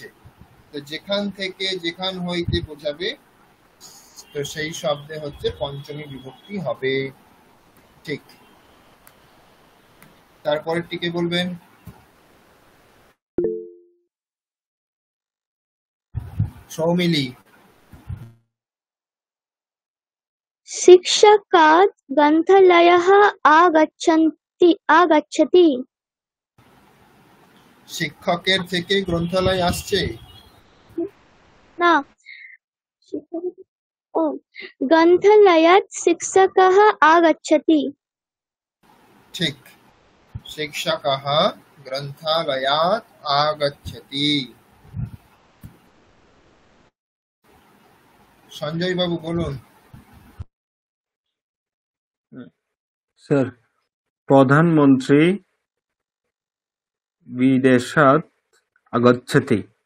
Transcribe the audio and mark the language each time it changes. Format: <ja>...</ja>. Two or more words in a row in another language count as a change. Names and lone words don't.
<bn>তো যেখান থেকে যেখান হইতে বোঝাবে, তো সেই শব্দে হচ্ছে পঞ্চমী বিভক্তি হবে, ঠিক। তারপরেরটি কে বলবেন? সৌমিলি।</bn> <sa>शिक्षकात् ग्रन्थालयः आगच्छति।</sa> <bn>শিক্ষকের থেকে গ্রন্থালয় আসছে। না, ও,</bn> <sa>ग्रन्थालयात् शिक्षकः आगच्छति। ঠিক, শিক্ষকः গ্রন্থালয়াৎ আগচ্ছতি।</sa> <bn>সঞ্জয় বাবু বলুন।</bn> <sa>স্যার, প্রধানমন্ত্রী বিদেশাৎ আগচ্ছতি।</sa>